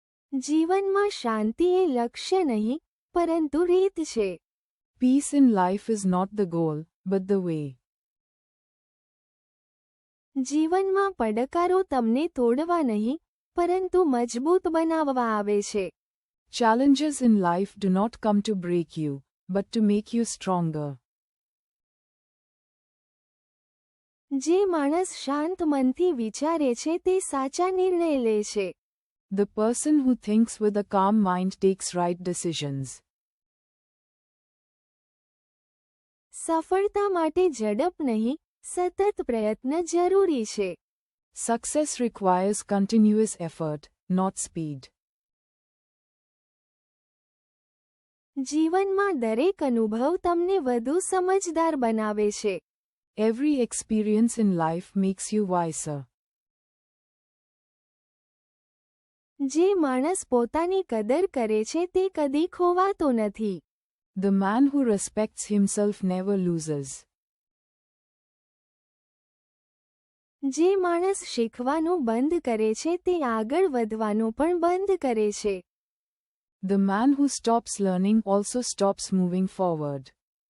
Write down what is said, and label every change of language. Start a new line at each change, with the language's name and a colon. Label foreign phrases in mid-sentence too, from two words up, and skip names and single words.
Gujarati: જીવનમાં શાંતિ એ લક્ષ્ય નહીં, પરંતુ રીત છે.
English: Peace in life is not the goal, but the way.
Gujarati: જીવનમાં પડકારો તમને તોડવા નહીં, પરંતુ મજબૂત બનાવવા આવે છે.
English: Challenges in life do not come to break you, but to make you stronger.
Gujarati: જે માણસ શાંત મનથી વિચારે છે તે સાચા નિર્ણય લે છે.
English: The person who thinks with a calm mind takes right decisions.
Gujarati: સફળતા માટે ઝડપ નહીં, સતત પ્રયત્ન જરૂરી છે.
English: Success requires continuous effort, not speed.
Gujarati: જીવનમાં દરેક અનુભવ તમને વધુ સમજદાર બનાવે છે.
English: Every experience in life makes you wiser.
Gujarati: જે માણસ પોતાની કદર કરે છે તે કદી ખોવાતો નથી.
English: The man who respects himself never loses.
Gujarati: જે માણસ શીખવાનું બંધ કરે છે તે આગળ વધવાનું પણ બંધ કરે છે.
English: The man who stops learning also stops moving forward.